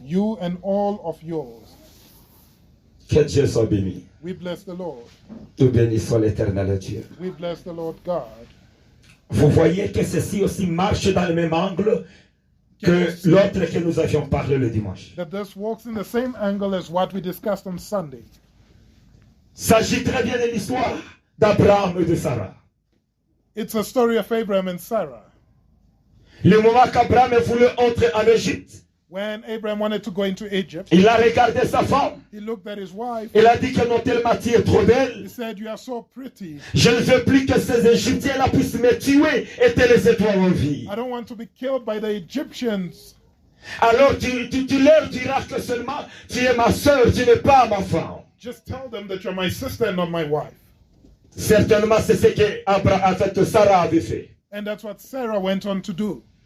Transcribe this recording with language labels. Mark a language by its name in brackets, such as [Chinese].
[English] you and all of yours. [French] Que Dieu soit béni. [English] We bless the Lord. [French] Tout béni soit l'éternel Dieu. [English] We bless the Lord God. [French] Vous voyez que ceci aussi marche dans le même angle que l'autre que nous avions parlé le dimanche. [English] That this walks in the same angle as what we discussed on Sunday. [French] S'agit très bien de l'histoire d'Abraham et de Sarah. [English] It's a story of Abraham and Sarah. [French] Le moment qu'Abraham voulait entrer en Égypte, [English] When Abraham wanted to go into Egypt, [French] il a regardé sa femme. [English] he looked at his wife. [French] Il a dit que non, tellement tu es trop belle. [English] He said, "You are so pretty. [French] Je ne veux plus que ces Égyptiens-là puissent me tuer et te laisser toi en vie. [English] I don't want to be killed by the Egyptians." [French] Alors tu leur diras que seulement tu es ma soeur, tu n'es pas ma femme. [English] Just tell them that you're my sister and not my wife. [French] Certainement, c'est ce que Sarah avait fait. [English] And that's what Sarah went on to do.